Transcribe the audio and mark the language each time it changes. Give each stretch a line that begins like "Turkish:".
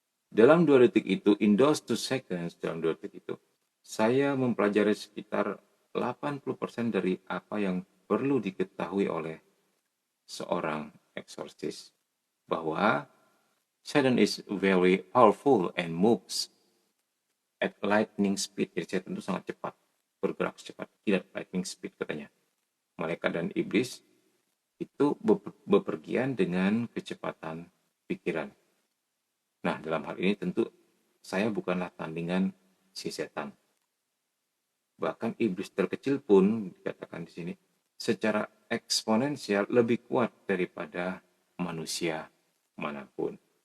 Indonesian: Dalam 2 detik itu,
English: in those 2 seconds,
Indonesian: dalam 2 detik itu, saya mempelajari sekitar 80% dari apa yang perlu diketahui oleh seorang eksorsis.
English: Bahwa Satan is very powerful and moves at lightning speed.
Indonesian: Jadi setan itu sangat cepat, bergerak cepat, kilat lightning speed katanya. Malaikat dan iblis itu bepergian dengan kecepatan pikiran. Nah, dalam hal ini tentu saya bukanlah tandingan si setan. Bahkan iblis terkecil pun dikatakan di sini secara eksponensial lebih kuat daripada manusia manapun.